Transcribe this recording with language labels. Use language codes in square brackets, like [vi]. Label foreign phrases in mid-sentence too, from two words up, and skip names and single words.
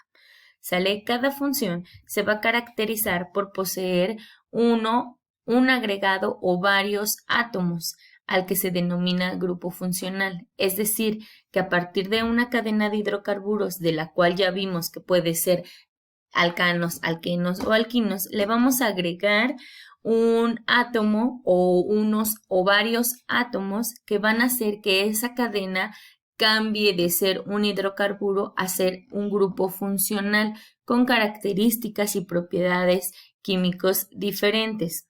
[es] ¿Sale? Cada función se va a caracterizar por poseer un agregado o varios átomos, al que se denomina grupo funcional. Es decir, que a partir de una cadena de hidrocarburos, de la cual ya vimos que puede ser alcanos, alquenos o alquinos, le vamos a agregar un átomo o unos o varios átomos que van a hacer que esa cadena cambie de ser un hidrocarburo a ser un grupo funcional con características y propiedades químicos diferentes.